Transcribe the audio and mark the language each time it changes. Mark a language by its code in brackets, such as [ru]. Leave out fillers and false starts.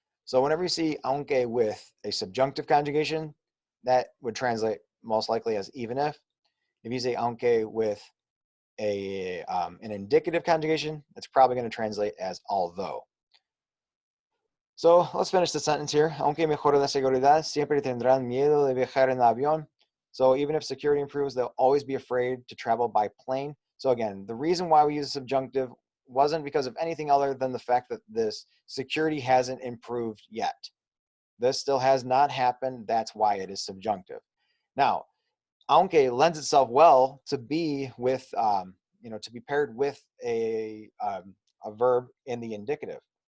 [en] So whenever you see aunque with a subjunctive conjugation, that would translate most likely as even if. If you say aunque with an indicative conjugation, it's probably going to translate as although. So let's finish the sentence here. [es] Aunque mejore la seguridad, siempre tendrán miedo de viajar en avión. [en] So even if security improves, they'll always be afraid to travel by plane. So again, the reason why we use a subjunctive wasn't because of anything other than the fact that this security hasn't improved yet. This still has not happened. That's why it is subjunctive. Now, aunque lends itself well to be with, to be paired with a verb in the indicative.